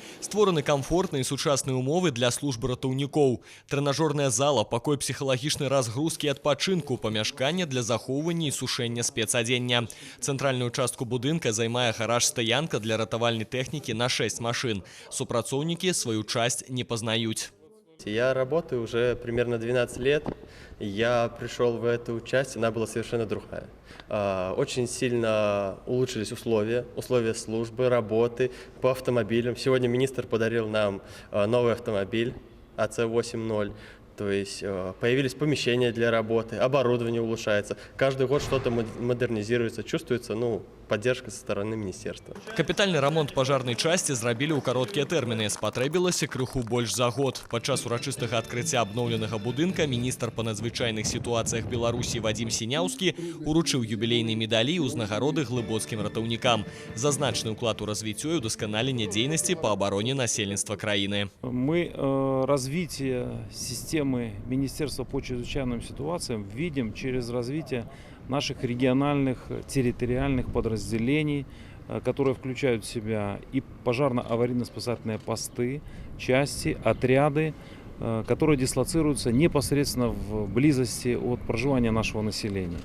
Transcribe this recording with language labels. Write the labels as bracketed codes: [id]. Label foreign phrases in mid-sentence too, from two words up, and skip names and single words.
[be] Створаны камфортныя і сучасныя умовы для службы ратаўнікоў. Трэнажорная зала, пакой псіхалагічнай разгрузкі і адпачынку, памяшканне для захоўвання і сушэння спецадзення. Цэнтральную частку будынка займае гараж-стаянка для ратавальнай тэхнікі на 6 машын. Супрацоўнікі сваю часць не пазнаюць. [ru] Я работаю уже примерно 12 лет. Я пришел в эту часть, она была совершенно другая. Очень сильно улучшились условия службы, работы по автомобилям. Сегодня министр подарил нам новый автомобиль АЦ-8.0. То есть появились помещения для работы, оборудование улучшается. Каждый год что-то модернизируется, чувствуется поддержка со стороны министерства. [be] Капітальны рамонт пажарнай часці зрабілі ў кароткія тэрміны. Спатрэбілася крыху больш за год. Падчас урачыстага адкрыцця абноўленага будынка міністр па надзвычайных сітуацыях Беларусі Вадзім Сіняўскі уручыў юбілейныя медалі і ўзнагароды глыбоцкім ратаўнікам за значны ўклад у развіццё і ўдасканаленне дзейнасці па абароне насельніцтва краіны. [ru] Мы развитие системы Министерства по чрезвычайным ситуациям видим через развитие наших региональных территориальных подразделений, которые включают в себя и пожарно-аварийно-спасательные посты, части, отряды, которые дислоцируются непосредственно в близости от проживания нашего населения.